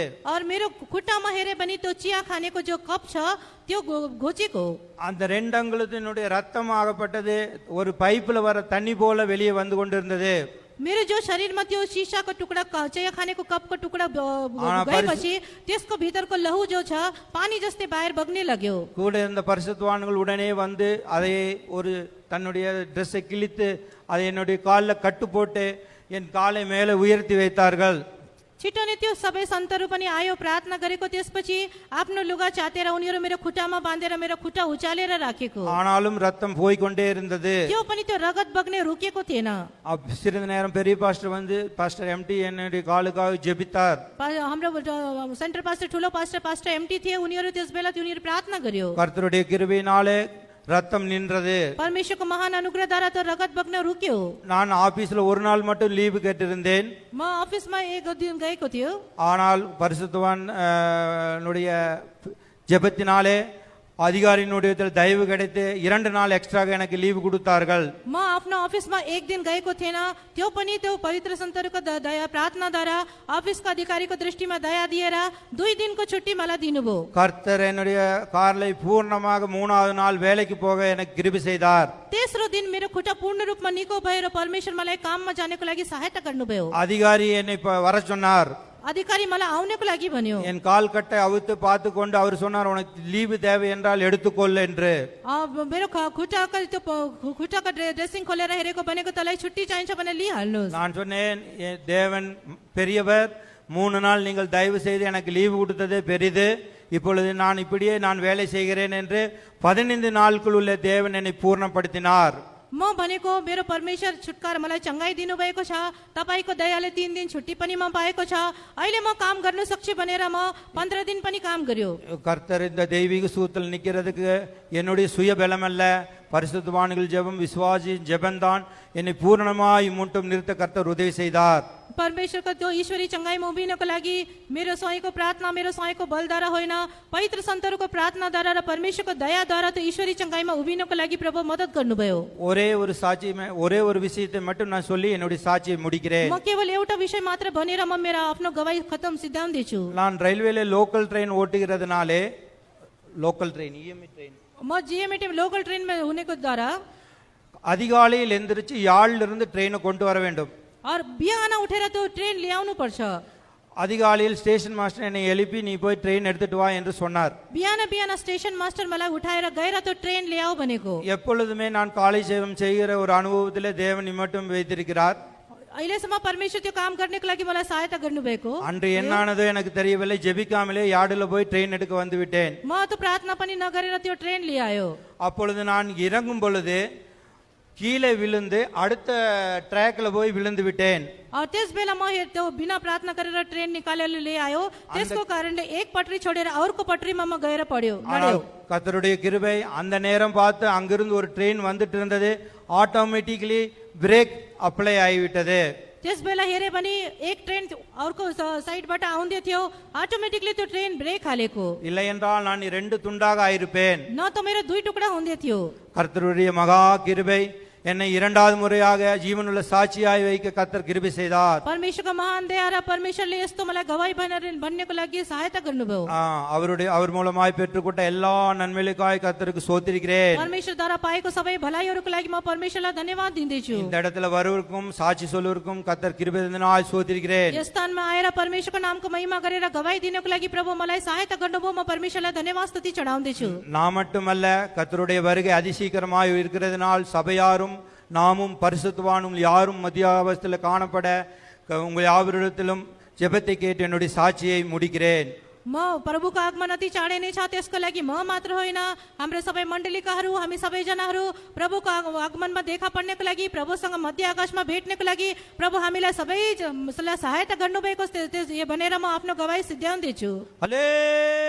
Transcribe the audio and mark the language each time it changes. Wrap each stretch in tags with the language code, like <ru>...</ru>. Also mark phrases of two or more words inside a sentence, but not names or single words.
<ne>और मेरो खुट्टामा हेरे पनि त्यो चिया खानेको जो कप छ त्यो घोचेको।</ne> <ta>அந்த 2 அங்குலத்தினுடைய ரத்தம் ஆகப்பட்டது ஒரு பைப்ல வர தண்ணி போல வெளியே வந்து கொண்டிருந்தது.</ta> <ne>मेरो जो शरीरमा त्यो शीशाको टुक्रा चिया खानेको कपको टुक्रा गएपछि त्यसको भित्रको लहु जो छ पानी जस्तै बाहिर बग्ने लाग्यो।</ne> <ta>கூட இருந்த பரிசுத்தவான்கள் உடனே வந்து அதை ஒரு தன்னுடைய ட்ரெஸ்ஸை கிழித்து அதை என்னுடைய காலில் கட்டு போட்டு என் காலை மேலே உயர்த்தி வைத்தார்கள்.</ta> <ne>छिटो नै त्यो सबै सन्तहरू पनि आयो, प्रार्थना गरेको, त्यसपछि आफ्नो लुगा चातेर उनीहरू मेरो खुट्टामा बाँधेर मेरो खुट्टा उचालेर राखेको।</ne> <ta>ஆனாலும் ரத்தம் போய் கொண்டே இருந்தது.</ta> <ne>त्यो पनि त्यो रगत बग्ने रुकेको थिएन।</ne> <ta>சிறிது நேரம் பெரிய பாஸ்டர் வந்து பாஸ்டர் எம்டி என்னுடைய காலுக்காக ஜெபித்தார்.</ta> <ne>हाम्रो</ne> <en>center pastor</en> <ne>ठुलो पास्टर एमटी थिए, उनीहरू त्यस बेला उनीहरू प्रार्थना गर्यो।</ne> <ta>கர்த்தருடைய கிருபையினாலே ரத்தம் நின்றது.</ta> <ne>परमेश्वरको महान अनुग्रहद्वारा त्यो रगत बग्न रुक्यो।</ne> <ta>நான் ஆபீஸ்ல ஒரு நாள் மட்டும் லீவு கேட்டிருந்தேன்.</ta> <ne>म अफिसमा एक दिन गएको थियो।</ne> <ta>ஆனால் பரிசுத்தவான் னுடைய ஜெபத்தினாலே அதிகாரியினுடைய தயவு கிடைத்து 2 நாள் எக்ஸ்ட்ராக எனக்கு லீவு கொடுத்தார்கள்.</ta> <ne>म आफ्नो अफिसमा एक दिन गएको थिएन, त्यो पनि त्यो पवित्र सन्तहरूको दया प्रार्थनाद्वारा अफिसको अधिकारीको दृष्टिमा दया दिएर 2 दिनको छुट्टी मलाई दिनुभयो।</ne> <ta>கர்த்தர் என்னுடைய காலை பூர்ணமாக 3வது நாள் வேலைக்கு போக எனக்கு கிருபை செய்தார்.</ta> <ne>तेस्रो दिन मेरो खुट्टा पूर्ण रूपमा निको भएर परमेश्वर मलाई काममा जानेको लागि सहायता गर्नुभयो।</ne> <ta>அதிகாரி என்னை வர சொன்னார்.</ta> <ne>अधिकारी मलाई आउनको लागि भन्यो।</ne> <ta>என் கால் கட்டை அவுத்து பார்த்து கொண்டு அவர் சொன்னார், உனக்கு லீவு தேவை என்றால் எடுத்துக்கொள் என்று.</ta> <ne>मेरो खुट्टाको त्यो खुट्टाको ड्रेसिङ खोलेर हेरेको भनेको तँलाई छुट्टी चाहिन्छ भने लिइहाल्नुहोस्।</ne> <ta>நான் சொன்னேன், தேவன் பெரியவர், 3 நாள் நீங்கள் தயவு செய்து எனக்கு லீவு கொடுத்ததே பெரிது. இப்பொழுது நான் இப்படியே நான் வேலை செய்கிறேன் என்று 15 நாட்களுக்குள் உள்ள தேவன் என்னை பூர்ணப்படுத்தினார்.</ta> <ne>म भनेको मेरो परमेश्वर छुटकारा मलाई चंगाई दिनु भएको छ, तपाईको दयाले 3 दिन छुट्टी पनि म पाएको छ, अहिले म काम गर्न सक्छु भनेर म 15 दिन पनि काम गर्यो।</ne> <ta>கர்த்தர் இந்த தெய்வீக சூத்திரத்தில் நிக்கிறதுக்கு என்னுடைய சுய பலம் அல்ல, பரிசுத்தவான்கள் ஜெபம் விசுவாசியின் ஜெபம்தான் என்னை பூரணமாய் முட்டும் நிறுத்த கர்த்தர் உதவி செய்தார்.</ta> <ne>परमेश्वरको त्यो ईश्वरी चङ्गाइमा उभिनको लागि मेरो स्वयंको प्रार्थना मेरो स्वयंको बलद्वारा होइन, पवित्र सन्तहरूको प्रार्थनाद्वारा र परमेश्वरको दयाद्वारा त्यो ईश्वरी चङ्गाइमा उभिनको लागि प्रभु मद्दत गर्नुभयो.</ne> <ta>ஒரே ஒரு விஷயத்தை மட்டும் நான் சொல்லி என்னுடைய சாட்சியை முடிக்கிறேன்.</ta> <ne>म केवल एउटा विषय मात्र भनेर म मेरो आफ्नो गवाई खतम सिद्धाउँदैछु.</ne> <ta>நான் ரயில்வேல</ta> <en>local train</en> <ta>ஓட்டுகிறதுனாலே</ta> <en>local train</en> <ne>म जिएमटी</ne> <en>local trainma</en> <ne>हुनेको द्वारा</ne> <ta>அதிகாலையில் எந்திரிச்சு யாழ்ல இருந்து ட்ரெயினை கொண்டு வர வேண்டும்.</ta> <ne>और बिहान उठेर त्यो ट्रेन ल्याउनु पर्छ.</ne> <ta>அதிகாலையில்</ta> <en>station master</en> <ta>என்னை எழுப்பி நீ போய் ட்ரெயின் எடுத்துட்டு வா என்று சொன்னார்.</ta> <ne>बिहान बिहान</ne> <en>station master</en> <ne>मलाई उठाएर गएर त्यो ट्रेन ल्याऊ भनेको.</ne> <ta>எப்பொழுதுமே நான் காலை சேவம் செய்கிற ஒரு அனுபவத்திலே தேவன் மட்டும் வைத்திருக்கிறார்.</ta> <ne>अहिलेसम्म परमेश्वर त्यो काम गर्नको लागि मलाई सहायता गर्नुभएको.</ne> <ta>அன்று என்னானதோ எனக்கு தெரியவில்லை. ஜெபிக்காமலே யார்டுல போய் ட்ரெயின் எடுக்க வந்து விட்டேன்.</ta> <ne>म त प्रार्थना पनि नगरेर त्यो ट्रेन ल्यायो.</ne> <ta>அப்பொழுது நான் இறங்கும் பொழுது கீழே விழுந்து அடுத்த ட்ராக்ல போய் விழுந்து விட்டேன்.</ta> <ne>त्यस बेला म त्यो बिना प्रार्थना गरेर ट्रेन निकालेर ल्यायो. त्यसको कारणले एक पटरी छोडेर अर्को पटरीमा म गएर पड्यो.</ne> <ta>கர்த்தருடைய கிருபை அந்த நேரம் பார்த்து அங்கிருந்து ஒரு ட்ரெயின் வந்துட்டு இருந்தது.</ta> <en>automatically brake apply</en> <ta>ஆகிவிட்டது.</ta> <ne>त्यस बेला हेरे पनि एक ट्रेन अर्को साइडबाट आउँदै थियो, अटोमेटिकली त्यो ट्रेन ब्रेक हालेको.</ne> <ta>இல்லை என்றால் நான் இரண்டு துண்டாக ஆயிருப்பேன்.</ta> <ne>न त मेरो दुई टुक्रा हुँदै थियो.</ne> <ta>கர்த்தருடைய மகா கிருபை என்னை இரண்டாவது முறையாக ஜீவனுள்ள சாட்சியாய் வைக்க கர்த்தர் கிருபை செய்தார்.</ta> <ne>परमेश्वरको महान दया र परमेश्वरले यस्तो मलाई गवाई बन्नको लागि सहायता गर्नुभयो.</ne> <ta>அவர் மூலமாய் பெற்றுக்கொண்ட எல்லா நன்மைகளுக்காய் கர்த்தருக்கு ஸ்தோத்திரிக்கிறேன்.</ta> <ne>परमेश्वरद्वारा पाएको सबै भलाइहरूको लागि म परमेश्वरलाई धन्यवाद दिँदैछु.</ne> <ta>இந்த இடத்துல வருவதற்கும் சாட்சி சொல்வதற்கும் கர்த்தர் கிருபை தந்தனால் ஸ்தோத்திரிக்கிறேன்.</ta> <ne>यस स्थानमा आएर परमेश्वरको नामको महिमा गरेर गवाई दिनको लागि प्रभु मलाई सहायता गर्नुभयो. म परमेश्वरलाई धन्यवाद स्तुति चढाउँदैछु.</ne> <ta>நான் மட்டுமல்ல, கர்த்தருடைய வருகை அதிசீக்கிரமாய் இருக்கிறதுனால் சபையாரும் நாமும் பரிசுத்தவானும் யாரும் மத்தியாவஸ்தையில் காணப்பட உங்கள் யாவரிடத்திலும் ஜெபத்தை கேட்டு என்னுடைய சாட்சியை முடிக்கிறேன்.</ta> <ne>म प्रभुको आगमन अति चाँडै नै छ, त्यसको लागि म मात्र होइन, हाम्रो सबै मण्डलीकाहरू हामी सबैजनाहरू प्रभुको आगमनमा देखा पर्नेको लागि, प्रभुसँग मध्य आकाशमा भेट्नेको लागि प्रभु हामीलाई सबैलाई सहायता गर्नुभएको भनेर म आफ्नो गवाई सिद्ध्याउँदैछु.</ne>